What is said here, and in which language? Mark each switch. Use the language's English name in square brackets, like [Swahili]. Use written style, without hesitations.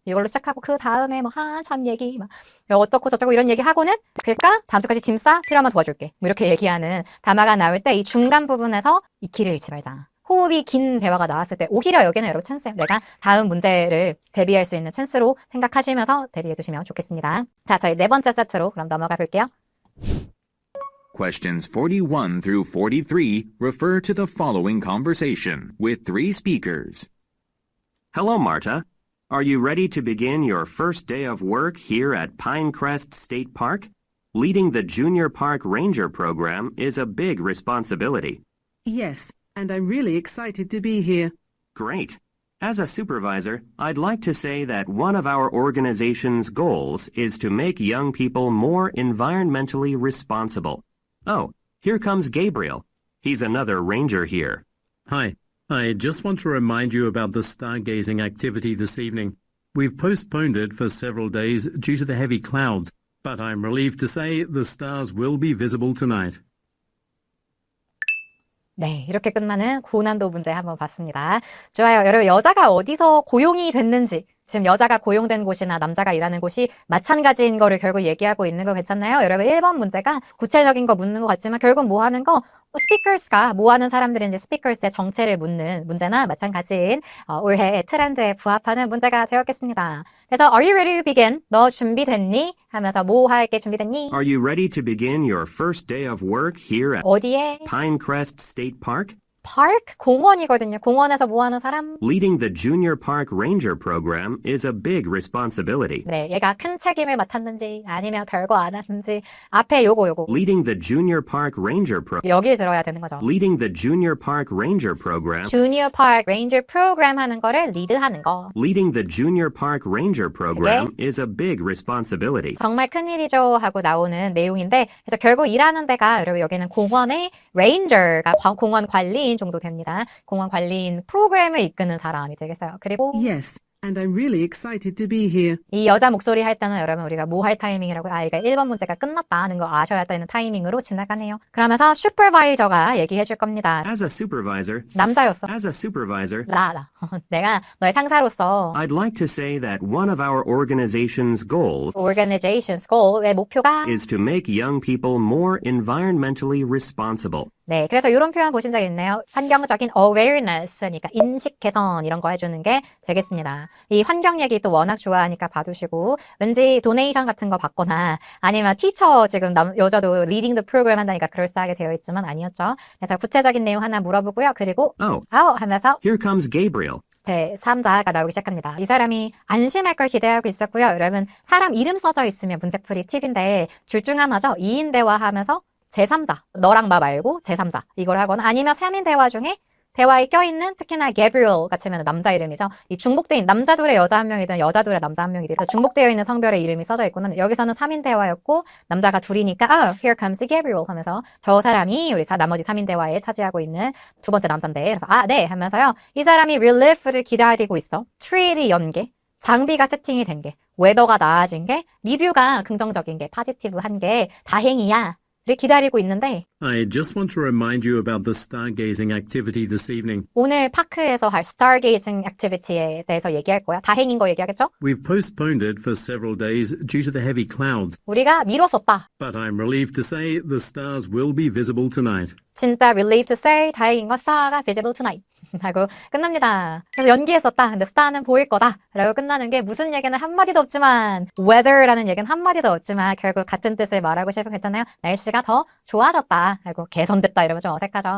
[Korean] 이걸로 시작하고 그 다음에 뭐 한참 얘기 막 어떻고 저쩌고 이런 얘기 하고는 그러니까 다음 주까지 짐 싸? 필요하면 도와줄게. 뭐 이렇게 얘기하는 담화가 나올 때 이 중간 부분에서 익히를 잃지 말자. 호흡이 긴 대화가 나왔을 때 오히려 여기는 여러분 찬스예요. 내가 다음 문제를 대비할 수 있는 찬스로 생각하시면서 대비해 두시면 좋겠습니다. 자, 저희 4번째 세트로 그럼 넘어가 볼게요. [English] Questions 41 through 43 refer to the following conversation with 3 speakers. Hello, Marta. Are you ready to begin your first day of work here at Pinecrest State Park? Leading the Junior Park Ranger program is a big responsibility. Yes, and I'm really excited to be here. Great. As a supervisor, I'd like to say that one of our organization's goals is to make young people more environmentally responsible. Oh, here comes Gabriel. He's another ranger here. Hi, I just want to remind you about the stargazing activity this evening. We've postponed it for several days due to the heavy clouds, but I'm relieved to say the stars will be visible tonight. [Korean] 네, 이렇게 끝나는 고난도 문제 한번 봤습니다. 좋아요. 여러분, 여자가 어디서 고용이 됐는지, 지금 여자가 고용된 곳이나 남자가 일하는 곳이 마찬가지인 거를 결국 얘기하고 있는 거 괜찮나요? 여러분, 1번 문제가 구체적인 거 묻는 것 같지만 결국 뭐 하는 거? 스피커스가 뭐 하는 사람들인지 스피커스의 정체를 묻는 문제나 마찬가지인 올해의 트렌드에 부합하는 문제가 되었겠습니다. 그래서 [English] Are you ready to begin? [Korean] 너 준비됐니? 하면서 뭐 할 게 준비됐니? [English] Are you ready to begin your first day of work here at [Korean] 어디에? [English] Pinecrest State Park? [Korean] Park? 공원이거든요. 공원에서 뭐 하는 사람? [English] Leading the Junior Park Ranger program is a big responsibility. [Korean] 네, 얘가 큰 책임을 맡았는지 아니면 별거 안 했는지 앞에 요거 [English] Leading the Junior Park Ranger [Korean] 여기 들어야 되는 거죠. [English] Leading the Junior Park Ranger program. [Korean] Junior Park Ranger 프로그램 하는 거를 리드하는 거. [English] Leading the Junior Park Ranger program is a big responsibility. [Korean] 정말 큰일이죠 하고 나오는 내용인데 그래서 결국 일하는 데가 여러분 여기는 공원의 레인저가 공원 관리인 정도 됩니다. 공원 관리인 프로그램을 이끄는 사람이 되겠어요. 그리고 [English] Yes, and I'm really excited to be here. [Korean] 이 여자 목소리 할 때는 여러분 우리가 뭐 할 타이밍이라고 이게 1번 문제가 끝났다 하는 거 아셔야 되는 타이밍으로 지나가네요. 그러면서 슈퍼바이저가 얘기해 줄 겁니다. [English] As a supervisor. [Korean] 남자였어. [English] As a supervisor. [Korean] 나. 내가 너의 상사로서 [English] I'd like to say that one of our organization's goals organization's goal [Korean] 의 목표가 [English] is to make young people more environmentally responsible. [Korean] 네, 그래서 이런 표현 보신 적 있네요. 환경적인 awareness, 그러니까 인식 개선 이런 거 해주는 게 되겠습니다. 이 환경 얘기 또 워낙 좋아하니까 봐두시고 왠지 도네이션 같은 거 받거나 아니면 티처 지금 여자도 [English] leading the program [Korean] 한다니까 그럴싸하게 되어 있지만 아니었죠. 그래서 구체적인 내용 하나 물어보고요. 그리고 하면서 [English] Here comes Gabriel. [Korean] 제 3자가 나오기 시작합니다. 이 사람이 안심할 걸 기대하고 있었고요. 여러분 사람 이름 써져 있으면 문제풀이 팁인데 둘 중 하나죠. 2인 대화하면서 제3자, 너랑 나 말고 제3자 이걸 하거나 아니면 3인 대화 중에 대화에 껴있는 특히나 Gabriel 같으면 남자 이름이죠. 이 중복되어 있는 남자 둘에 여자 한 명이든 여자 둘에 남자 한 명이든 중복되어 있는 성별의 이름이 써져 있고는 여기서는 3인 대화였고 남자가 둘이니까 [English] here comes Gabriel [Korean] 하면서 저 사람이 우리 나머지 3인 대화에 차지하고 있는 두 번째 남자인데 그래서 네 하면서요. 이 사람이 relief를 기다리고 있어. 트리일이 연 게, 장비가 세팅이 된 게, 웨더가 나아진 게, 리뷰가 긍정적인 게, 파지티브한 게 다행이야. 를 기다리고 있는데 [English] I just want to remind you about the stargazing activity this evening. [Korean] 오늘 파크에서 할 [English] stargazing activity [Korean] 에 대해서 얘기할 거야. 다행인 거 얘기하겠죠? [English] We've postponed it for several days due to the heavy clouds, [Korean] 우리가 미뤘었다. [English] but I'm relieved to say the stars will be visible tonight. [Korean] 진짜 [English] relieved to say [Korean] 다행인 거 스타가 [English] visible tonight [Korean] 하고 끝납니다. 그래서 연기했었다. 근데 스타는 보일 거다. 라고 끝나는 게 무슨 얘기는 한마디도 없지만 weather라는 얘기는 한마디도 없지만 결국 같은 뜻을 말하고 싶은 거 있잖아요. 날씨가 더 좋아졌다. 하고 개선됐다 이러면 좀 어색하죠.